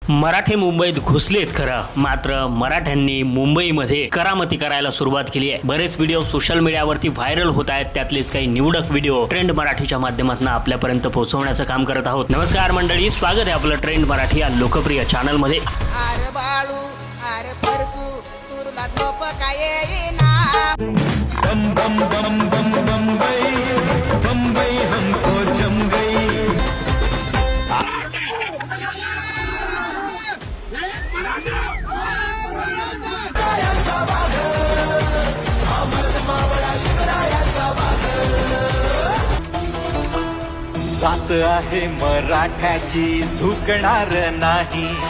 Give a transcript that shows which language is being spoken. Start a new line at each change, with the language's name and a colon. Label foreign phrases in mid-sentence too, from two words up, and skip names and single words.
Marathi: मराठे मुंबईत घुसलेत खरं, मात्र मराठ्यांनी मुंबईमध्ये करामती करायला सुरुवात केली आहे। बरेच व्हिडिओ सोशल मीडियावरती व्हायरल होत आहेत, त्यातलेच काही निवडक व्हिडिओ ट्रेंड मराठीच्या माध्यमातून आपल्यापर्यंत पोहोचवण्याचं काम करत आहोत। नमस्कार मंडळी, स्वागत आहे आपलं ट्रेंड मराठी या लोकप्रिय चॅनल मध्ये। अरे बाळू अरे परसू तुरला झोप काय येईना,
Hindi: बम बम बम बम बम्बई हमको जम गई।
Marathi: जात आहे मराठ्याची झुकणार नाही।